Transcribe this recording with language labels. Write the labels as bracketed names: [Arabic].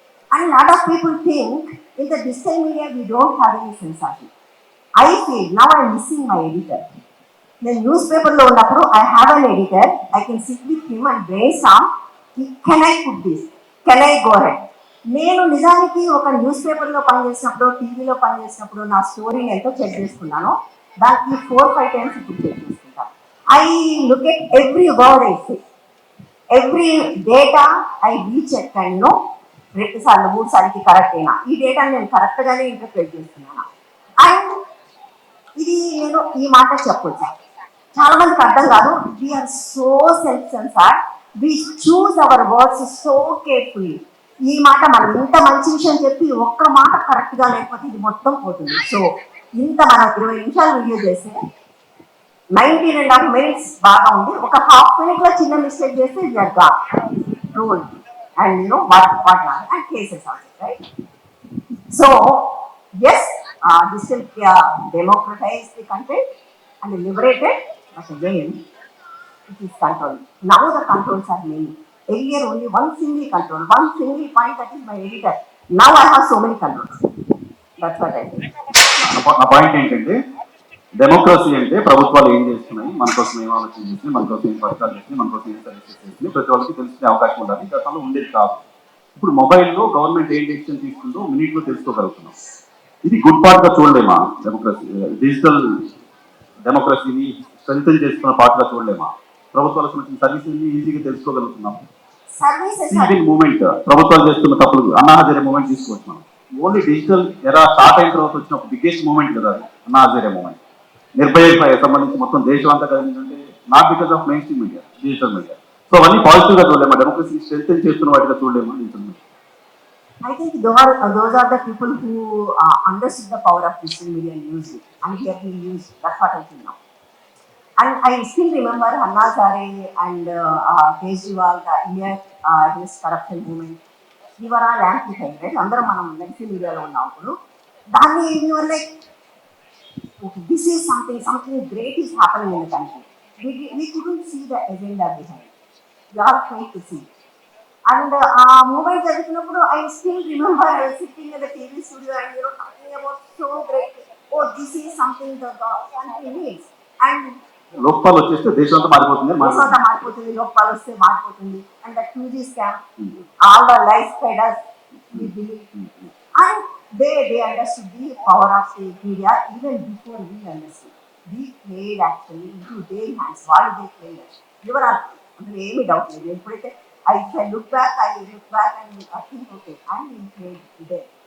[English] And a lot of people think in the digital media we don't have any censorship. I feel now I am missing my editor. The newspaper [Telugu] lo unnappudu [English] I have an editor, I can sit with him and brainstorm, can I put this, can I go ahead. [Telugu] నేను నిజానికి ఒక news పేపర్లో పనిచేసినప్పుడు, టీవీలో పనిచేసినప్పుడు నా స్టోరీని ఎంతో చెక్ చేసుకున్నాను, దానికి 4-5 టైమ్స్ ఇప్పుడు చెక్ చేసుకుంటాను. [English] I look at every word, I say every data, I recheck and [Telugu] 2 సార్లు 3 సార్లకి కరెక్ట్ అయినా ఈ డేటాని నేను కరెక్ట్గానే ఇంటర్ప్రెట్ చేస్తున్నాను. [English] and [Telugu] ఇది నేను ఈ మాట చెప్పొచ్చు, చాలా మందికి అర్థం కాదు, [English] We're so self censor, we choose our words so carefully. [Telugu] ఈ మాట మనం ఇంత మంచి విషయం చెప్పి ఒక్క మాట కరెక్ట్గా లేకపోతే ఇది మొత్తం పోతుంది. సో ఇంత మనం 20 నిమిషాలు వీడియో చేస్తే 19.5 minutes బాగా ఉంది, ఒక ½ minute చిన్న మిస్టేక్ చేస్తే we are gone rule. [English] And what not, and cases also, right? So yes, digital democratized the content and liberated, but again it is controlled. Now the controls are many. Earlier only one single control, one single point, that is my editor. Now I have so many controls. That's what I think. [Telugu] నా point ఏంటంటే, democracy అంటే ప్రభుత్వాలు ఏం చేస్తున్నాయి, మన కోసం ఏం ఆలోచన చేస్తున్నాయి, మన కోసం ఏం పథకాలు చేస్తున్నాయి, మన కోసం ఏం సర్వీసెస్ చేస్తున్నాయి, ప్రతి వాళ్ళకి తెలుసుకునే అవకాశం ఉండాలి. గతంలో ఉండేది కాదు. ఇప్పుడు మొబైల్లో గవర్నమెంట్ ఏం డెసిషన్ తీసుకుందో మినిట్లో తెలుసుకోగలుగుతున్నాం. ఇది గుడ్ పార్ట్గా చూడలేమా? డెమోక్రసీ, డిజిటల్ డెమోక్రసీని స్ట్రెంథెన్ చేస్తున్న పార్ట్గా చూడలేమా? ప్రభుత్వాలకు సంబంధించిన సర్వీసెస్ని ఈజీగా తెలుసుకోగలుగుతున్నాం. సివిల్ మూవ్మెంట్, ప్రభుత్వాలు చేస్తున్న తప్పులు, అన్నా హజారే మూవ్మెంట్ తీసుకోవచ్చు మనం. ఓన్లీ డిజిటల్ ఎరా స్టార్ట్ అయిన తర్వాత వచ్చిన ఒక బిగ్గెస్ట్ మూవ్మెంట్ కదా అన్నా హజారే మూవ్మెంట్. నిర్భయ సంబంధించి మొత్తం దేశం అంతా కలిగిందంటే [English] not because of mainstream media, [Telugu] digital media. So అవన్నీ పాజిటివ్గా చూడలేమా? డెమోక్రసీ స్ట్రెంథెన్ చేస్తున్న వాటిగా చూడలేమా? Digital media. [English] I think those are the people who understood the power of digital media and used it, and they have been used. That's what I think now. And I still remember Hanna Sare and Kejriwal, the India against corruption movement. We were all amplified, right? [Telugu] అందరం మనం negative మీడియాలో ఉన్నప్పుడు దాన్ని [English] we were like, okay, this is something great is happening in the country. We couldn't see the agenda behind. We all tried to see. And [Telugu] ఆ moment జరుగుతున్నప్పుడు [English] I still remember sitting in the TV studio and talking about so great. Oh, this is something the country needs. And [Telugu] Lokpal వచ్చేస్తే దేశం అంతా మారిపోతుంది అని దేశం అంతా మారిపోతుంది, లోక్పాల్ వస్తే మారిపోతుంది. [English] And the 2G scam, all the lies fed us, we believe. And they understood the power of the media even before we understood. We played actually into their hands. Why they played us? [Telugu] వివరాలు అందులో ఏమీ doubt లేదు. ఎప్పుడైతే [English] I look back and I think, okay, I'm in trade there.